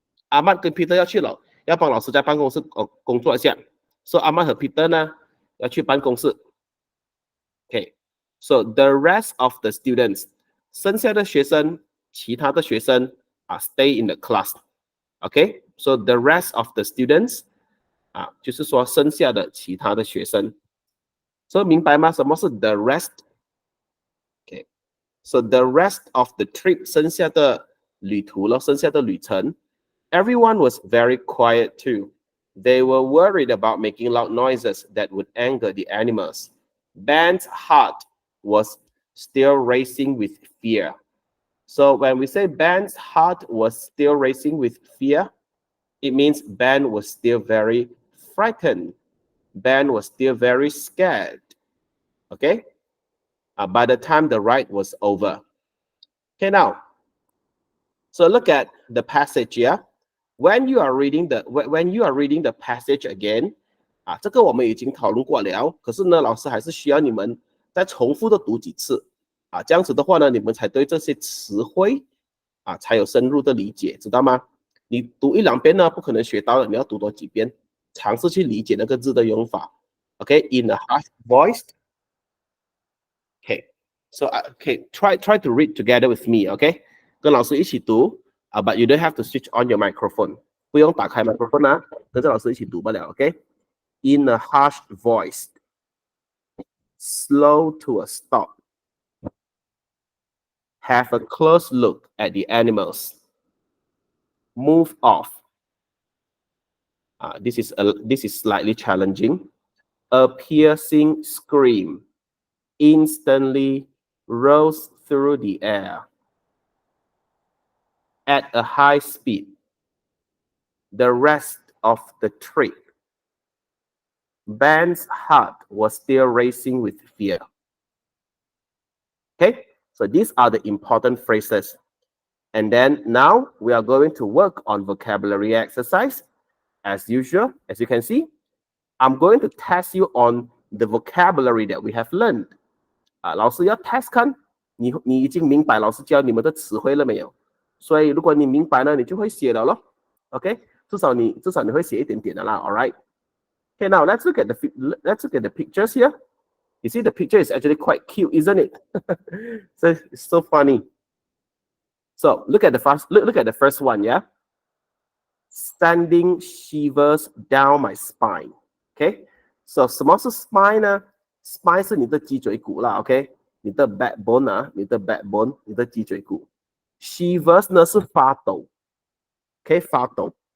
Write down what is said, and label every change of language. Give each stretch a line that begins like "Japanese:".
Chinese: Ahmad 跟 Peter 要去了，要帮老师在办公室工作一下。 So Ahmad 和 Peter 呢要去办公室。
English: Okay，so the rest of the students，
Chinese: 剩下的学生，其他的学生
English: stay in the class。 Okay，so the rest of the students
Chinese: 就是说剩下的其他的学生。所以明白吗？什么是
English: the rest？So the rest of the trip，
Chinese: 剩下的旅途了，剩下的旅程
English: ，everyone was very quiet too. They were worried about making loud noises that would anger the animals. Ben's heart was still racing with fear. So when we say Ben's heart was still racing with fear, it means Ben was still very frightened. Ben was still very scared. Okay? By the time the ride was over. Okay, now, so look at the passage here. When you are reading the passage again,
Chinese: 这个我们已经讨论过了，可是呢，老师还是需要你们再重复的读几次这样子的话呢，你们才对这些词汇才有深入的理解，知道吗？你读一两遍呢，不可能学到了，你要读多几遍，尝试去理解那个字的用法。
English: Okay, in a harsh voice. Okay.So try to read together with me, okay?
Chinese: 跟老师一起读
English: but you don't have to switch on your microphone.
Chinese: 不用打开 microphone 跟着老师一起读不了 okay?
English: In a harsh voice, slow to a stop. Have a close look at the animals. Move off. This is slightly challenging. A piercing scream instantly rose through the air. At a high speed, the rest of the trip, Ben's heart was still racing with fear. Okay, so these are the important phrases. And then now we are going to work on vocabulary exercise. As usual, as you can see, I'm going to test you on the vocabulary that we have learned.
Chinese: 老师要 test 看你已经明白老师教你们的词汇了没有？所以如果你明白呢，你就会写了咯。OK， 至少你会写一点点的啦。
English: All right. Okay, now let's look at the pictures here. You see the picture is actually quite cute, isn't it? So it's so funny. So look at the first one, yeah. Standing shivers down my spine.
Chinese: Okay, so 什么是 spine 呢？ spine 是你的脊椎骨啦 ，OK， 你的 backbone 啊，你的 backbone， 你的脊椎骨。 shivers 呢是发抖 ，OK， 发抖。